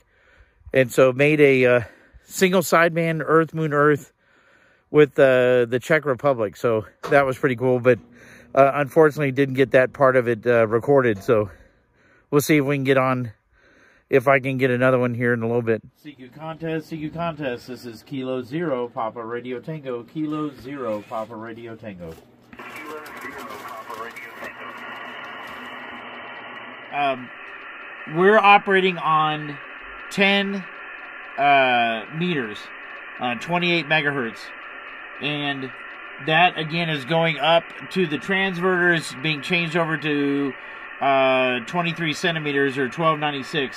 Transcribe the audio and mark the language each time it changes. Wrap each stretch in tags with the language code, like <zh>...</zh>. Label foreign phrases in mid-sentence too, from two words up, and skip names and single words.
<en>And so made a single sideband Earth, Moon, Earth with the Czech Republic. So that was pretty cool, but unfortunately didn't get that part of it recorded. So we'll see if we can get on, if I can get another one here in a little bit. CQ Contest, CQ Contest. This is Kilo 0, Papa Radio Tango. Kilo 0, Papa Radio Tango. Kilo 0, Papa Radio Tango. We're operating on 10 meters, 28 megahertz. And that, again, is going up to the transverters being changed over to 23 centimeters, or 1296.</en>